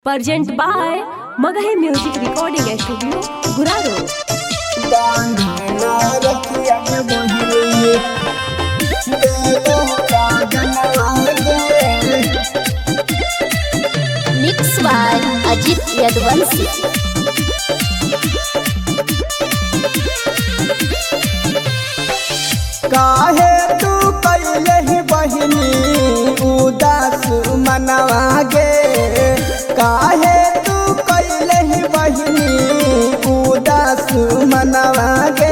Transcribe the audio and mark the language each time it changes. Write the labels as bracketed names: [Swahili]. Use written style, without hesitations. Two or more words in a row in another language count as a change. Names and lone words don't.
[English] Present by Magahi Music Recording Studio, Guraro. Mix by Ajit Yadvansi. [Magahi] काहे तू कैले ही बहिनी उदास मनवा गे, काहे तू कैले ही बहिनी उदास मनवा गे।